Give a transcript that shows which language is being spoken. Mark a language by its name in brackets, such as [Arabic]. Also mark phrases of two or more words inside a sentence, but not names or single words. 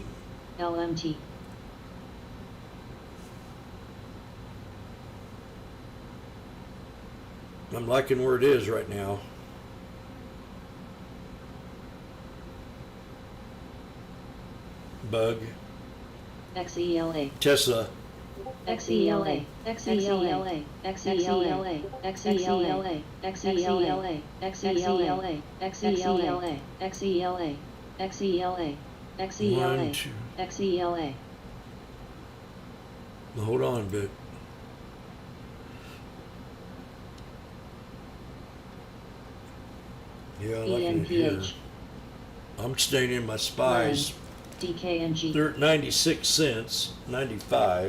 [English] LMT. I'm liking where it is right now. Bug. XELA. Tessa. XELA. XELA. XELA. XELA. XELA. XELA. XELA. XELA. XELA. XELA. 1, 2. XELA. Hold on a bit. Yeah, I like it here. ENPH. I'm staying in my spies. DKNG. They're at 96 cents, 95.